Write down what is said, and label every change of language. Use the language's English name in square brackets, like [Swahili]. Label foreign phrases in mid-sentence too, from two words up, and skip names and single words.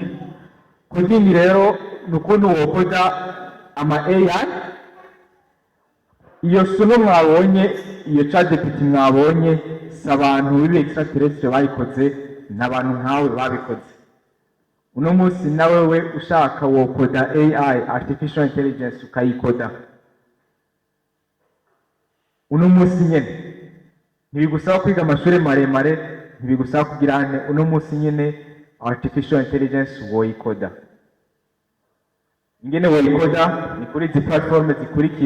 [Rundi] Coding rero nukuntu wokoda ama AI. Iyo sono mwabonye, iyo ChatGPT mwabonye, si abantu bibe extraterrestre bayikoze, n'abantu nkawe babikoze. Uno munsi nawe we ushaka wokoda AI, [English] artificial intelligence, [Rundi] ukayikoda uno munsi nyene. Ntibigusaba kwiga amashuri maremare, ntibigusaba kugira uno munsi nyene [English] artificial intelligence [Rundi] woyikoda. Ingene woyikoda ni kuri izi platform zikurikira.